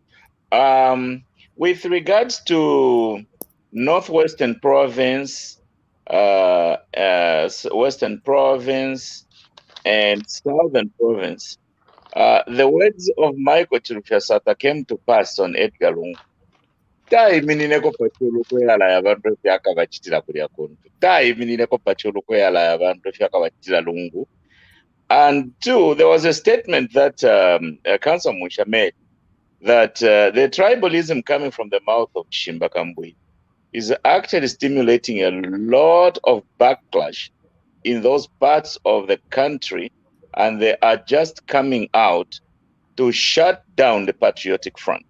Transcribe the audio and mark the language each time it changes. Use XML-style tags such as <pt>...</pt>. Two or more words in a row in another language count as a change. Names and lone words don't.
<en>With regards to Northwestern Province, Western Province, and Southern Province, the words of Michael Chirufyasata came to pass on Edgar Lungu.</en> <bem>Taimineko pachulu kweyala yabantu fyaka bachitira kulya kuntu. Taimineko pachulu kweyala yabantu fyaka bachitira Lungu.</bem> <en>And two, there was a statement that Council Musha made that the tribalism coming from the mouth of Shimba Kabwe is actually stimulating a lot of backlash in those parts of the country, and they are just coming out to shut down the Patriotic Front.</en>